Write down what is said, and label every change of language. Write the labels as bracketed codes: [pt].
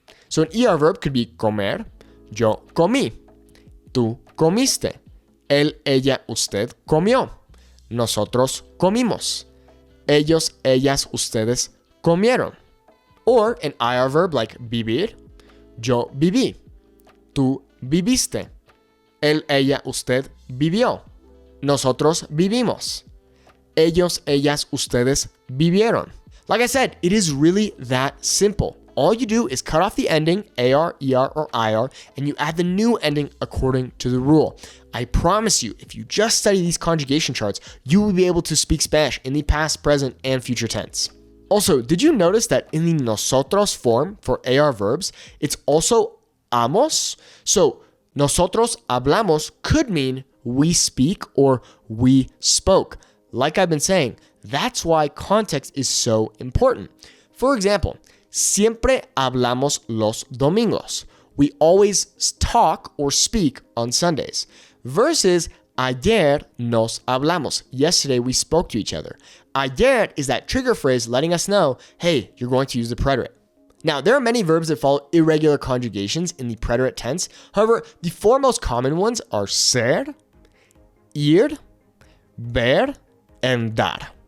[en] So an ER verb could be [es] comer, yo comí, tú comiste, él, ella, usted comió, nosotros comimos, ellos, ellas, ustedes comieron. [en] Or an IR verb like [es] vivir, yo viví, tú viviste, él, ella, usted vivió, nosotros vivimos, ellos, ellas, ustedes vivieron. [en] Like I said, it is really that simple. All you do is cut off the ending, AR, ER, or IR, and you add the new ending according to the rule. I promise you, if you just study these conjugation charts, you will be able to speak Spanish in the past, present, and future tense. Also, did you notice that in the nosotros form for AR verbs, it's also amos? So, [es] nosotros hablamos [en] could mean we speak or we spoke. Like I've been saying, that's why context is so important. For example, [es] siempre hablamos los domingos. [en] We always talk or speak on Sundays. [es] Versus ayer nos hablamos. [en] Yesterday we spoke to each other. Ayer is that trigger phrase letting us know, hey, you're going to use the preterite. Now, there are many verbs that follow irregular conjugations in the preterite tense. However, the four most common ones are ser, ir, ver, and dar.